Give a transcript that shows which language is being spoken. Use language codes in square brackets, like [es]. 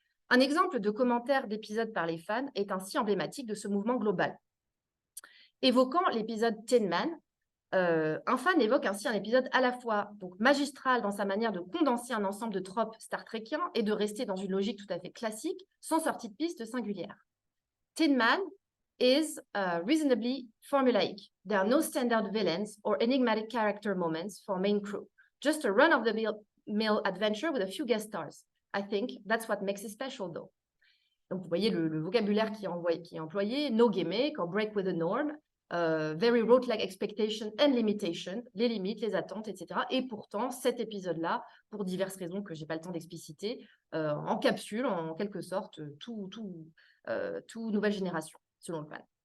[fr] Un exemple de commentaire d'épisode par les fans est ainsi emblématique de ce mouvement global. Évoquant l'épisode Tin Man, un fan évoque ainsi un épisode à la fois donc, magistral dans sa manière de condenser un ensemble de tropes Star Trekiens et de rester dans une logique tout à fait classique, sans sortie de piste singulière. [en] Tin Man is reasonably formulaic. There are no standard villains or enigmatic character moments for main crew. Just a run-of-the-mill adventure with a few guest stars. I think that's what makes it special, though. [fr] Donc, vous voyez le vocabulaire qui est employé. [en] No gimmick or break with the norm. Very rote-like expectation and limitation. [fr] Les limites, les attentes, etc. Et pourtant, cet épisode-là, pour diverses raisons que je n'ai pas le temps d'expliciter, encapsule en quelque sorte tout nouvelle génération, selon le fan.